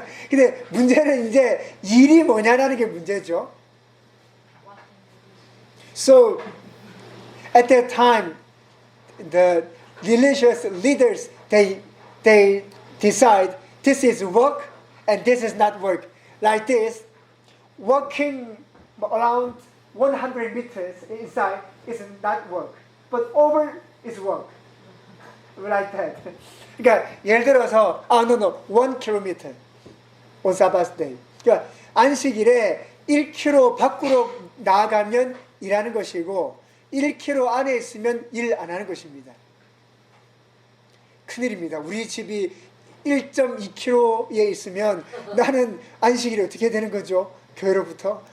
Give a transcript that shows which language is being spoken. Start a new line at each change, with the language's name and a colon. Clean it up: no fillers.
Korean: 근데 문제는 이제 일이 뭐냐라는 게 문제죠.
English: So at that time, the religious leaders they decide this is work and this is not work. Like this, walking around 100 meters inside is not work, but over is work. Like that.
Korean: 그러니까 예를 들어서
English: no, 1 kilometer on Sabbath day.
Korean: 그러니까 안식일에 1km 밖으로 나아가면 일하는 것이고 1km 안에 있으면 일 안 하는 것입니다. 큰일입니다. 우리 집이 1.2km에 있으면 나는 안식일이 어떻게 되는 거죠? 교회로부터?